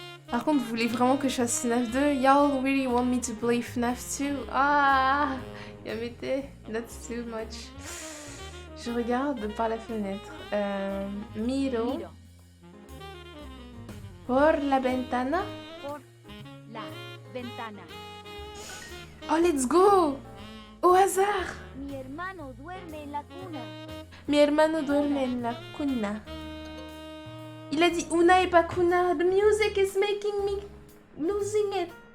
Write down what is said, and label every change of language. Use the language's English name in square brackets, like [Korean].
[French] Par contre, vous voulez vraiment que je fasse FNAF 2? [English] Y'all really want me to play FNAF 2? Ah, Yamete, that's too much. [French] Je regarde par la fenêtre. [Spanish] Miro. Por la ventana. Por la ventana. [English] Oh, let's go! [French] Au hasard! [Spanish] Mi hermano duerme en la cuna. Mi hermano duerme en la cuna. [French] Il a dit una et pas cuna. [English] The music is making me losing it.